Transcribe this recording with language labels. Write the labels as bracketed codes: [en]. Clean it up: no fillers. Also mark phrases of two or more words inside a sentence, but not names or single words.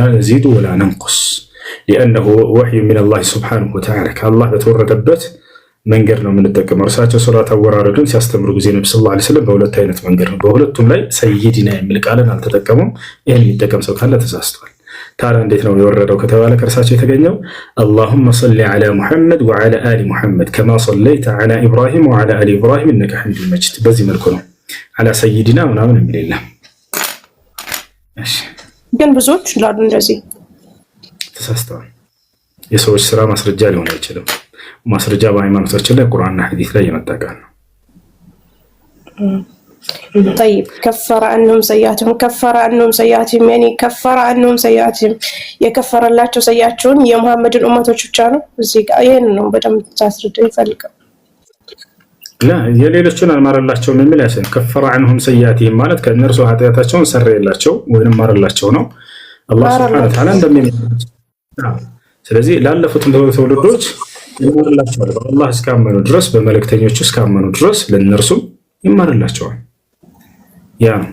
[ar] نزيد ولا ننقص لأنه وحي من الله سبحانه وتعالى [am] ከአላህ በተወረደበት መንገድ ነው የምንጠቀመው። እርሳቸው ሰላት አወራረድን ሲያስተምሩ ጊዜ ነብዩ [ar] صلى الله عليه وسلم [am] በሁለት አይነት መንገድ ነው። በሁለቱም ላይ ሰይዲና የሚል ቃልን አልተጠቀሙም። ይህን የሚጠቀም ሰው ካለ ተሳስቷል። ታዲያ እንዴት ነው የወረደው ከተባለ ከእርሳቸው የተገኘው [ar] اللهم صل على محمد وعلى آل محمد كما صليت على إبراهيم وعلى آل إبراهيم إنك حميد مجيد። [am] በዚህ መልኩ ነው [ar] على سيدنا [am] ምናምን የሚል የለም። ግን ብዙዎች ይላሉ እንደዚህ። ተሳስተዋል። የሰዎች ስራ ማስረጃ ሊሆን አይችልም። ማስረጃ በሃይማኖታችን ላይ ቁርአንና ሐዲስ ላይ የመጣ ቃል ነው። [ar] طيب كفر عنهم سيئاتهم كفر عنهم سيئاتهم يعني كفر عنهم سيئاتهم [am] የከፈረላቸው ሰያቸውን የሙሐመድን ኡመቶች ብቻ ነው። እዚህ ጋር ይሄን ነው በደንብ ታስረዳ ይፈልጋል። ላ የሌሎችን አልማረላቸውም የሚል ያሰን ከፈረ [ar] عنهم سيئاتهم [am] ማለት ከእነርሱ ኃጢአታቸውን ሰረየላቸው ወይንም ማረላቸው ነው አላህ [ar] سبحانه وتعالى [am] እንደሚመጣ። ስለዚህ ላለፉት ትውልዶች ይማርላቸዋል። በአላህ እስካመኑ ድረስ በመልእክተኞቹ እስካመኑ ድረስ ለእነርሱ ይማርላቸዋል። ያ